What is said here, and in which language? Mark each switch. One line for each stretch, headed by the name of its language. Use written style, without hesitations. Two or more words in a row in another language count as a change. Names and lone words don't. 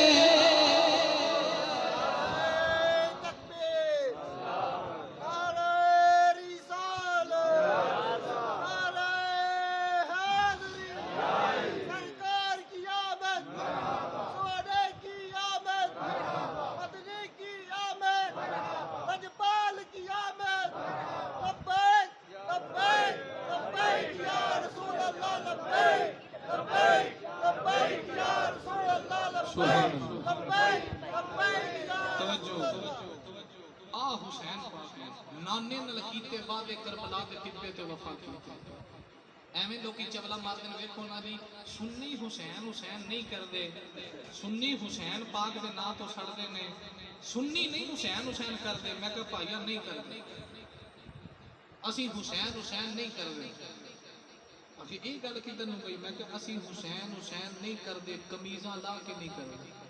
Urdu: تکبیر نعرہ رسالت نعرہ حیدری سرکار کی آمد سوہنے کی آمد مدنی کی آمد لجپال کی آمد
Arabic: لبيك لبيك لبيك يا رسول الله لبيك لبيك لبيك يا رسول الله لبيك لبيك لبيك يا
Urdu: रसूल अल्लाह लब्बैक लब्बैक लब्बैक या
Punjabi: توجہ آ حسین پاک نے نانے نال کیتے وعدے کربلا دے ٹبے تے وفا کیتے ਐਵੇਂ ਲੋਕੀ ਚਵਲਾ ਮਾਰਦੇ ਨੇ ਵੇਖੋ ਨਾ ਜੀ ਸੁੰਨੀ ਹੁਸੈਨ ਹੁਸੈਨ ਨਹੀਂ ਕਰਦੇ ਸੁੰਨੀ ਹੁਸੈਨ ਪਾਕ ਦੇ ਨਾਂ ਤੋਂ ਛੱਡਦੇ ਨੇ ਸੁੰਨੀ ਨਹੀਂ ਹੁਸੈਨ ਹੁਸੈਨ ਕਰਦੇ ਮੈਂ ਕਿਹਾ ਭਾਈਆ ਨਹੀਂ ਕਰਦੇ ਅਸੀਂ ਹੁਸੈਨ ਹੁਸੈਨ ਨਹੀਂ ਕਰਦੇ ਅਸੀਂ ਇਹ ਗੱਲ ਕਿਦਾਂ ਨੂੰ ਗਈ ਮੈਂ ਕਿਹਾ ਅਸੀਂ ਹੁਸੈਨ ਹੁਸੈਨ ਨਹੀਂ ਕਰਦੇ ਕਮੀਜ਼ਾਂ ਲਾ ਕੇ ਨਹੀਂ ਕਰਦੇ